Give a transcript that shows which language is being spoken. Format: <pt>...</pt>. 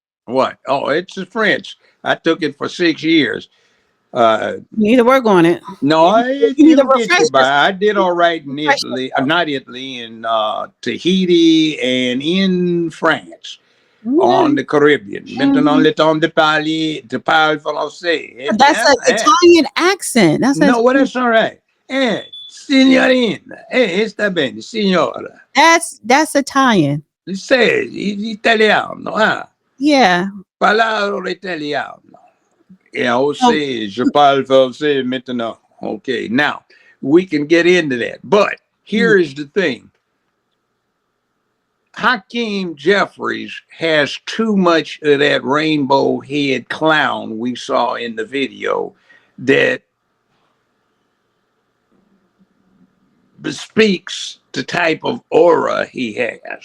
<en>What? Oh, it's French. I took it for 6 years. You need to work on it. No, I did all right in Italy, not Italy, in Tahiti and in France, on the Caribbean.</en> <fr>Maintenant, le temps de parler français.</fr> <en>That's an Italian accent. That's all right.</en> <it>Signorina, sta bene, signora.</it> <en>That's Italian.</en> <it>Sei italiano, ah?</it> <en>Yeah.</en> <it>Parlo italiano.</it> <fr>Je parle français maintenant.</fr> <en>Okay, now we can get into that. But here is the thing. Hakeem Jeffries has too much of that rainbow head clown we saw in the video that bespeaks the type of aura he has.</en>